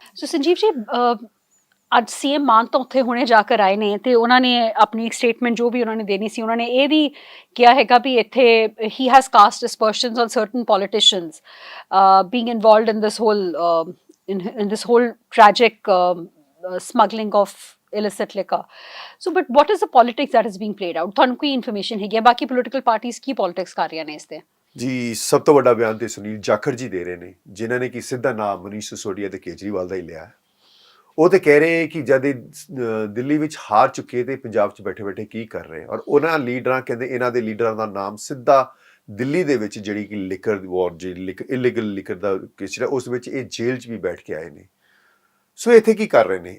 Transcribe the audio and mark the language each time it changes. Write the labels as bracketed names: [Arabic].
[Punjabi] ਸੋ ਸੰਜੀਵ ਜੀ ਅੱਜ ਸੀਐਮ ਮਾਨ ਤਾਂ ਉੱਥੇ ਹੁਣੇ ਜਾ ਕਰ ਆਏ ਨੇ ਤੇ ਉਹਨਾਂ ਨੇ ਆਪਣੀ ਇੱਕ ਸਟੇਟਮੈਂਟ ਜੋ ਵੀ ਉਹਨਾਂ ਨੇ ਦੇਣੀ ਸੀ ਉਹਨਾਂ ਨੇ ਇਹ ਵੀ ਕਿਹਾ ਹੈਗਾ ਵੀ ਇੱਥੇ he [English] Has caste aspersions on certain politicians being involved in this whole tragic smuggling of illicit liquor. So but what is the politics that is being played out? [Punjabi] ਤੁਹਾਨੂੰ ਕੋਈ ਇਨਫੋਰਮੇਸ਼ਨ ਹੈਗੀ ਹੈ ਬਾਕੀ ਪੋਲੀਟੀਕਲ ਪਾਰਟੀਆਂ ਕੀ ਪੋਲਿਟਿਕਸ ਕਰ ਰਹੀਆਂ ਨੇ ਇਸ ਤੇ? ਜੀ ਸਭ ਤੋਂ ਵੱਡਾ ਬਿਆਨ ਤੇ ਸੁਨੀਲ ਜਾਖੜ ਜੀ ਦੇ ਰਹੇ ਨੇ ਜਿਨ੍ਹਾਂ ਨੇ ਕਿ ਸਿੱਧਾ ਨਾਮ ਮਨੀਸ਼ ਸਿਸੋਦੀਆ ਤੇ ਕੇਜਰੀਵਾਲ ਦਾ ਹੀ ਲਿਆ। ਉਹ ਤੇ ਕਹਿ ਰਹੇ ਕਿ ਜਦ ਦਿੱਲੀ ਵਿੱਚ ਹਾਰ ਚੁੱਕੇ ਤੇ ਪੰਜਾਬ 'ਚ ਬੈਠੇ ਕੀ ਕਰ ਰਹੇ ਔਰ ਉਹਨਾਂ ਲੀਡਰਾਂ ਕਹਿੰਦੇ ਇਹਨਾਂ ਦੇ ਲੀਡਰਾਂ ਦਾ ਨਾਮ ਸਿੱਧਾ ਦਿੱਲੀ ਦੇ ਵਿੱਚ ਜਿਹੜੀ ਕਿ ਲਿਕਰ ਵਾਰ ਜਿਹੜੀ ਇਲੀਗਲ ਲਿਕਰ ਦਾ ਕੇਸ ਜਿਹੜਾ ਉਸ ਵਿੱਚ ਇਹ ਜੇਲ੍ਹ 'ਚ ਵੀ ਬੈਠ ਕੇ ਆਏ ਨੇ। ਸੋ ਇੱਥੇ ਕੀ ਕਰ ਰਹੇ ਨੇ?